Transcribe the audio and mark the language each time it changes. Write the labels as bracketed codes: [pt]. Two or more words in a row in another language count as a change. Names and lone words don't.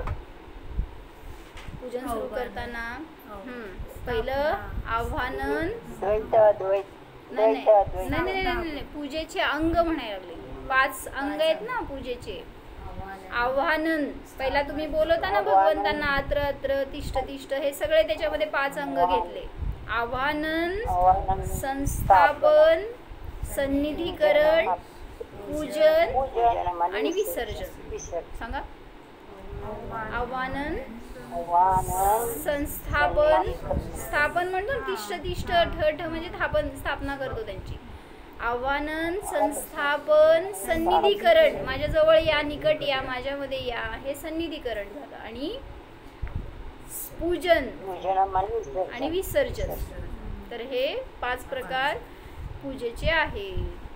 [mr] पूजन सुरू करताना पहिलं आव्हानन. नाही, पूजेचे अंग म्हणायला लागले. 5 अंग आहेत ना पूजेचे. आव्हानन, पहिला तुम्ही बोलवता ना भगवंतांना [sa] अत्र अत्र तिष्ठ तिष्ठ, [mr] हे सगळे त्याच्यामध्ये 5 अंग घेतले. आव्हानन, संस्थापन, सन्निधीकरण, पूजन आणि विसर्जन. सांगा. आव्हानन, संस्थापन, स्थापन म्हणतो [sa] तिष्ठ तिष्ठ, [mr] ठ ठ म्हणजे स्थापना करतो त्यांची. आव्हानन, संस्थापन, सन्निधीकरण, माझ्याजवळ या, निकट या, माझ्यामध्ये या, हे सन्निधीकरण झालं. आणि पूजन आणि विसर्जन. तर हे 5 प्रकार पूजेचे आहेत.